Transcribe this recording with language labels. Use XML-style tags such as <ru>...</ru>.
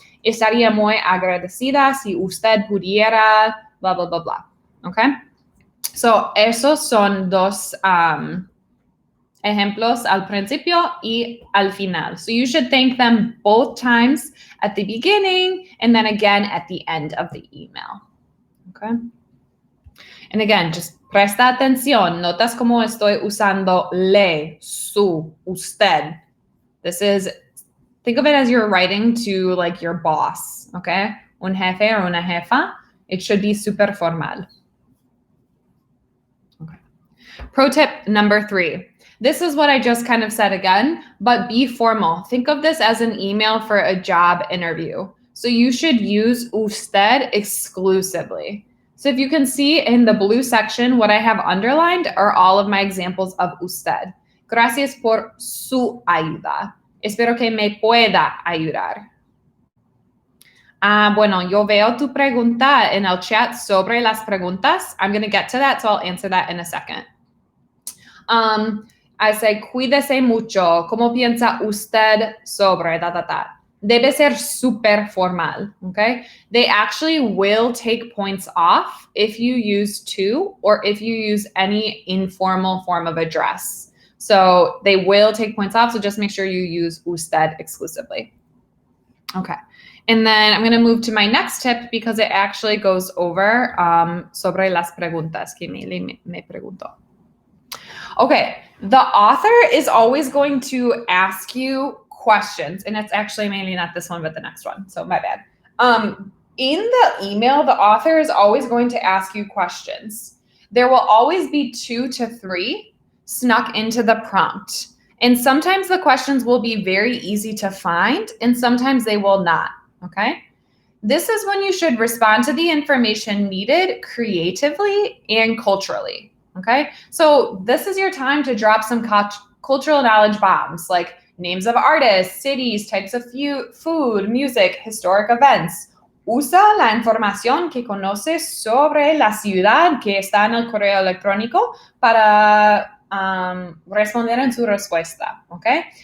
<es>Estaría muy agradecida si usted pudiera, blah, blah, blah, blah. Okay? So, esos son dos ejemplos al principio y al final.</es> <en>So, you should thank them both times at the beginning and then again at the end of the email. Okay? And again, just</en> <es>presta atención. Notas como estoy usando le, su, usted.</es> <en>Think of it as you're writing to like your boss, okay?</en> <es>Un jefe</es> <en>or</en> <es>una jefa.</es> <en>It should be super formal. Okay. Pro tip number 3. This is what I just kind of said again, but be formal. Think of this as an email for a job interview. So you should use usted exclusively. So if you can see in the blue section, what I have underlined are all of my examples of usted.</en> <es>Gracias por su ayuda. Espero que me pueda ayudar. Bueno, yo veo tu pregunta en el chat sobre las preguntas.</es> <en>I'm going to get to that, so I'll answer that in a second. I say,</en> <es>cuídese mucho. ¿Cómo piensa usted sobre Debe ser super formal, okay?</es> <en>They actually will take points off if you use to or if you use any informal form of address. So they will take points off, so just make sure you use usted exclusively. Okay, and then I'm going to move to my next tip because it actually goes over</en> <es>sobre las preguntas que me preguntó.</es> <en>Okay, the author is always going to ask you questions, and it's actually mainly not this one, but the next one. So my bad. In the email, the author is always going to ask you questions. There will always be 2 to 3 snuck into the prompt. And sometimes the questions will be very easy to find, and sometimes they will not, okay? This is when you should respond to the information needed creatively and culturally, okay? So this is your time to drop some cultural knowledge bombs, like names of artists, cities, types of food, music, historic events.</en> <es>Usa la información que conoces sobre la ciudad que está en el correo electrónico para responder en su respuesta, okay?</es>